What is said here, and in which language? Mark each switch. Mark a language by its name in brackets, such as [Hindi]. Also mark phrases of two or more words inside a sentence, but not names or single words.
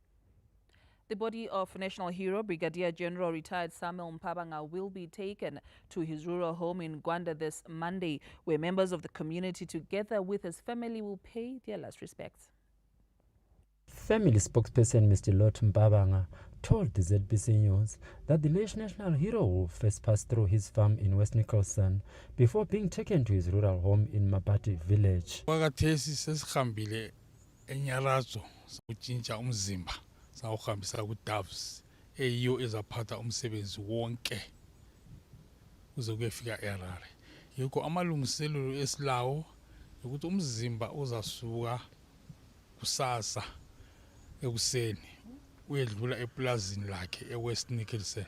[English] The body of national hero Brigadier General retired Samuel Mpabanga will be taken to his rural home in Gwanda this Monday, where members of the community together with his family will pay their last respects. Family spokesperson Mr. Lot Mpabanga told the ZBC News that the national hero will first pass through his farm in West Nicholson before being taken to his rural home in Mabati village. [North Ndebele] Sawuhambisa ku-Doves eyiyo ezaphatha umsebenzi wonke uze kuyefika eHarare. Yikho amalungiselelo esilawo ukuthi umzimba uzasuka kusasa ekuseni uyedlula eplazini lakhe eWest Nicholson.